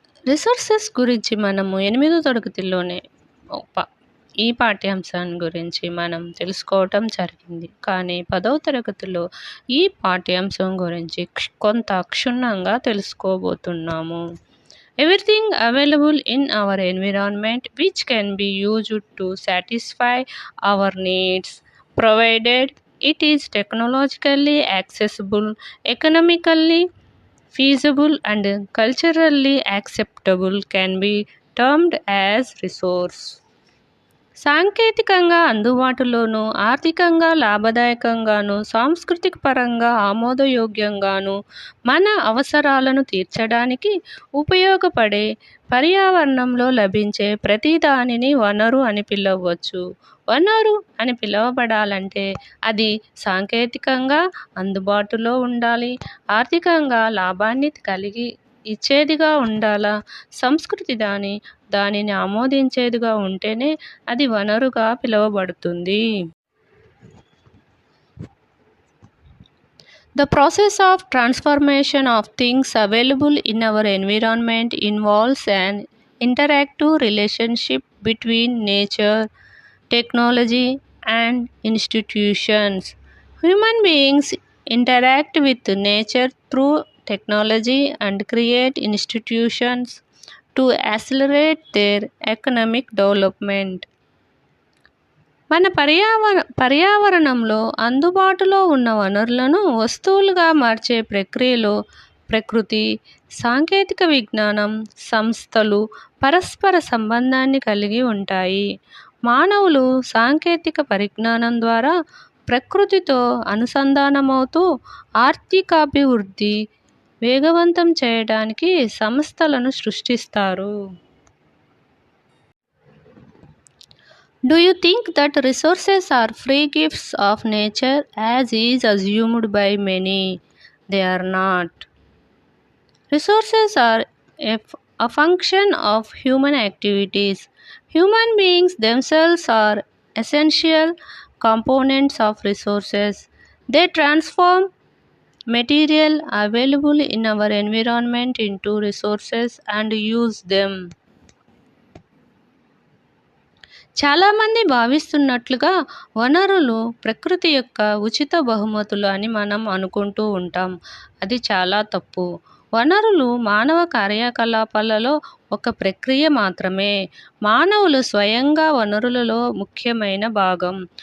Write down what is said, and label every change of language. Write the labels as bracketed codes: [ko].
[te] Resources గురించి మనము 8వ తరగతిలోనే ఈ పాఠ్యాంశాన్ని గురించి మనం తెలుసుకోవటం జరిగింది. కానీ 10వ తరగతిలో ఈ పాఠ్యాంశం గురించి కొంత క్షుణ్ణంగా తెలుసుకోబోతున్నాము. [en] Everything available in our environment which can be used to satisfy our needs, provided it is technologically accessible, economically feasible and culturally acceptable, can be termed as resource. [te] సాంకేతికంగా అందుబాటులోను, ఆర్థికంగా లాభదాయకంగాను, సాంస్కృతిక పరంగా ఆమోదయోగ్యంగాను మన అవసరాలను తీర్చడానికి ఉపయోగపడే పర్యావరణంలో లభించే ప్రతి దానిని వనరు అని పిలవచ్చు. వనరు అని పిలువబడాలంటే అది సాంకేతికంగా అందుబాటులో ఉండాలి, ఆర్థికంగా లాభాన్ని కలిగి ఇచ్చేదిగా ఉండాలా, సంస్కృతి దానిని ఆమోదించేదిగా ఉంటేనే అది వనరుగా పిలువబడుతుంది. [en] The process of transformation of things available in our environment involves an interactive relationship between nature, technology, and institutions. Human beings interact with nature through technology and create institutions to accelerate their economic development. [te] మన పర్యావరణంలో అందుబాటులో ఉన్న వనరులను వస్తువులుగా మార్చే ప్రక్రియలో ప్రకృతి, సాంకేతిక విజ్ఞానం, సంస్థలు పరస్పర సంబంధాన్ని కలిగి ఉంటాయి. మానవులు సాంకేతిక పరిజ్ఞానం ద్వారా ప్రకృతితో అనుసంధానమవుతూ ఆర్థికాభివృద్ధి వేగవంతం చేయడానికి సంస్థలను సృష్టిస్తారు. [en] Do you think that resources are free gifts of nature as is assumed by many? They are not. Resources are a function of human activities. Human beings themselves are essential components of resources. They transform material available in our environment into resources and use them. [te] చాలామంది భావిస్తున్నట్లుగా వనరులు ప్రకృతి యొక్క ఉచిత బహుమతులు అని మనం అనుకుంటూ ఉంటాం. అది చాలా తప్పు. వనరులు మానవ కార్యకలాపాలలో ఒక ప్రక్రియ మాత్రమే. మానవులు స్వయంగా వనరులలో ముఖ్యమైన భాగం.